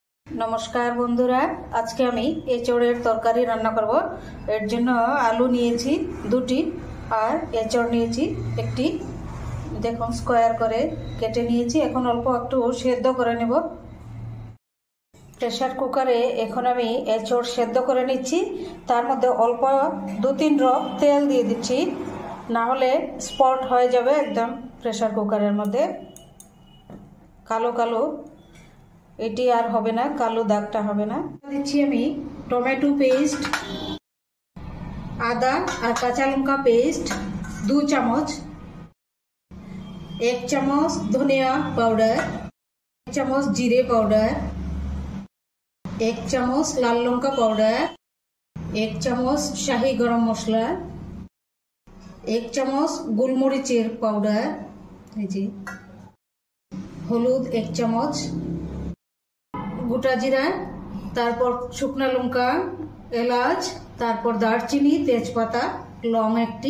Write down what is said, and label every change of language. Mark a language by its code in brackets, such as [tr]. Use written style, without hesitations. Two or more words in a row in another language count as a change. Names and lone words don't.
[bn] নমস্কার বন্ধুরা আজকে আমি এঁচোড়ের তরকারি রান্না করব। এর জন্য আলু নিয়েছি দুটি আর এঁচোড় নিয়েছি একটি। দেখুন স্কোয়ার করে কেটে নিয়েছি। এখন অল্প একটু সেদ্ধ করে নেব। [en] pressure cooker-e [bn] এখন আমি এঁচোড় সেদ্ধ করে নিচ্ছি। তার মধ্যে অল্প 2-3 ড্রপ তেল দিয়ে দিচ্ছি, না হলে স্পট হয়ে যাবে একদম [en] pressure cooker-er [bn] মধ্যে। কালো কালো এটি আর হবে না, কালো দাগটা হবে না। দিচ্ছি আমি [en] tomato paste, [bn] আদা আর কাঁচা লঙ্কা পেস্ট 2 চামচ, 1 চামচ ধনিয়া পাউডার, 1 চামচ জিরে পাউডার, 1 চামচ লাল লঙ্কা পাউডার, 1 চামচ শাহি গরম মশলা, 1 চামচ গোলমরিচের পাউডার, হলুদ 1 চামচ, গোটা জিরা, তারপর শুকনা লঙ্কা, এলাচ, তারপর দারচিনি, তেজপাতা, লং একটি।